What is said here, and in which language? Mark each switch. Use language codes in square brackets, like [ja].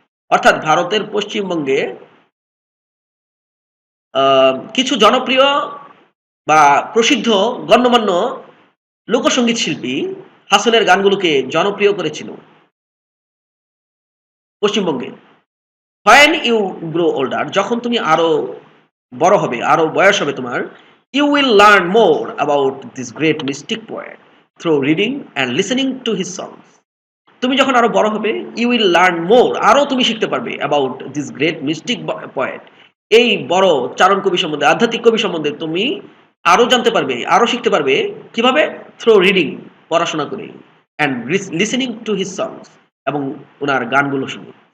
[bn] অর্থাৎ ভারতের পশ্চিমবঙ্গে কিছু জনপ্রিয় বা প্রসিদ্ধ গণ্যমান্য লোকসঙ্গীত শিল্পী হাসনের গানগুলোকে জনপ্রিয় করেছিল পশ্চিমবঙ্গে। [en] When you grow older, [bn] যখন তুমি আরো বড় হবে, আরো বয়স হবে তোমার, [en] you will learn more about this great mystic poet through reading and listening to his songs। [bn] তুমি যখন আরো বড় হবে, [en] you will learn more, [bn] আরো তুমি শিখতে পারবে [en] about this great mystic poet, [bn] এই বড় চারণ কবি সম্বন্ধে, আধ্যাত্মিক কবি সম্বন্ধে তুমি আরো জানতে পারবে, আরো শিখতে পারবে। কিভাবে? [en] through reading, [bn] পড়াশোনা করে, [en] and listening to his songs, [bn] এবং ওনার গানগুলো শুনে।